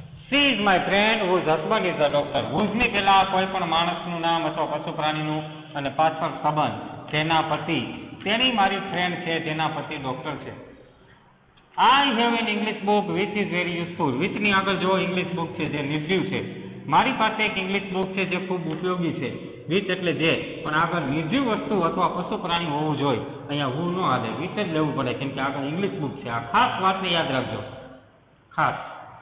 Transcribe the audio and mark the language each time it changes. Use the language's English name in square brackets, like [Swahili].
[English] She is my friend whose husband is a doctor. [Gujarati] Whose ની પહેલા કોઈ પણ માણસનું નામ અથવા પશુ પ્રાણીનું અને પાછળ સંબંધ, જેના પતિ, તેની મારી ફ્રેન્ડ છે જેના પતિ ડોક્ટર છે. [English] I have an English book which is very useful. [Gujarati] which ની આગળ જો ઇંગ્લિશ બુક છે જે નિર્જીવ છે. મારી પાસે એક ઇંગ્લિશ બુક છે જે ખૂબ ઉપયોગી છે. which એટલે જે, પણ આગળ નિર્જીવ વસ્તુ અથવા પશુ પ્રાણી હોવું જોઈએ. અહીંયા હું ન હાલે, which જ લેવું પડે કેમ કે આગળ ઇંગ્લિશ બુક છે. આ ખાસ વાતને યાદ રાખજો, ખાસ.